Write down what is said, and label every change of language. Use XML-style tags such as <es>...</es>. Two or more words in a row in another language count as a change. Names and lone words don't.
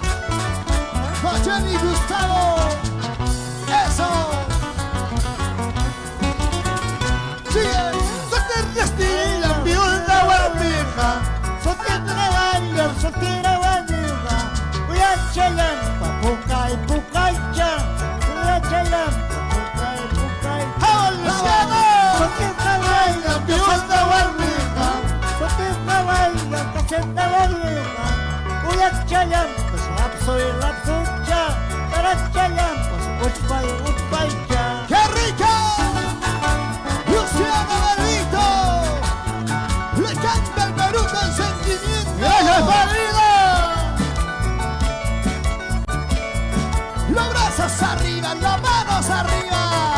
<es>Con Jenny Gustavo. Eso. Sigue. Soltera viuda guamija. Soltera baila, soltera baila. Voy a chalampa,</es> <qu>pucay, pucaycha.</qu> <es>Voy a chalampa,</es> <qu>pucay, pucaycha.</qu> <es>¡Vamos, Luciano! Soltera baila, viuda guamija. Soltera baila, soltera baila. Voy a chalampa, rapso y rapsucha. Para chalampa,</es> <qu>utpay, utpaycha.</qu> <es>¡Qué rico! Luciano Benito. Le canta el Perú con sentimiento. ¡Gracias, Padrino! Los brazos arriba, las manos arriba.</es>